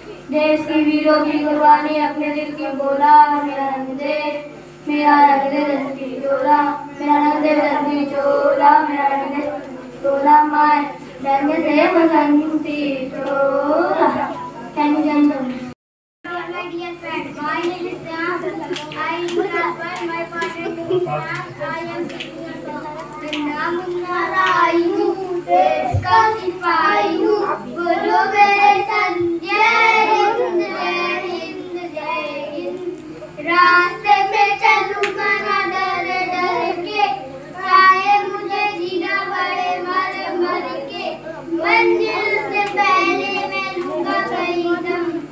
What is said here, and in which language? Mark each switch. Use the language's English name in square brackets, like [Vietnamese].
[Hindi] देश की वीरों की कुर्बानी अपने दिल की बोला मेरा रंग दे बसंती चोला मेरा रंग दे बसंती चोला मेरा रंग दे बसंती चोला माय रंग दे बसंती चोला। [English] Can you join them? My dear friends, my name is Sam. I am class 1. My father name is Sam. I am 6 years old. [Hindi] नाम नाराई हूँ देश का सिपाही हूँ बोलो मेरे संजय हिंद जय हिंद जय हिंद रास्ते में चलूँगा ना डर डर के चाहे मुझे जीना पड़े मर मर के मंजिल से पहले मैं लूँगा कहीं दम